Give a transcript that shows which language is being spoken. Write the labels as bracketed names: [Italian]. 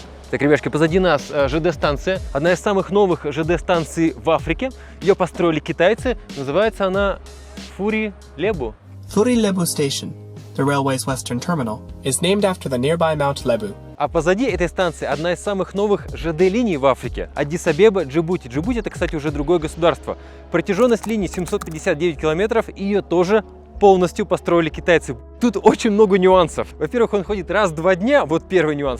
[Russian] Так, ребятушки, позади нас ЖД-станция. Одна из самых новых ЖД-станций в Африке. Ее построили китайцы. Называется она Фури-Лебу. [English] Furi-Lebu Station, the railway's western terminal, is named after the nearby Mount Lebu. [Russian] А позади этой станции одна из самых новых ЖД-линий в Африке. Аддис-Абеба, Джибути. Джибути — это, кстати, уже другое государство. Протяженность линии 759 километров, и ее тоже полностью построили китайцы. Тут очень много нюансов. Во-первых, он ходит раз в 2 дня, вот первый нюанс.